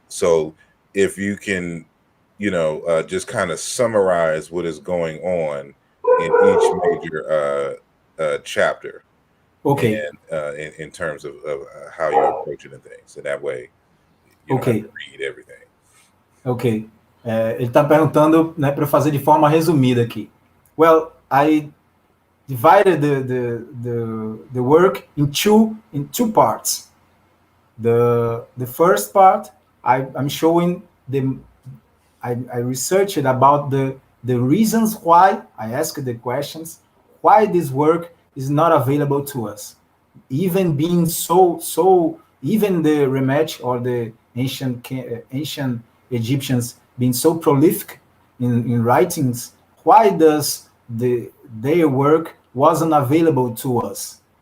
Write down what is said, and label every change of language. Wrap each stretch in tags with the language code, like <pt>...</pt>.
<en>So if you can, just kind of summarize what is going on in each major chapter. Okay. And in terms of how you're approaching the things, and that way you don't have to read everything. Ok.</en> <pt>Ele está perguntando, né, para eu fazer de forma resumida aqui.</pt> <en>Well, I divided the work in two parts. The first part, I'm showing I researched about the reasons why I asked the questions, why this work is not available to us, even being so even the Remet or the ancient Egyptians being so prolific in writings, why does their work wasn't available to us?</en>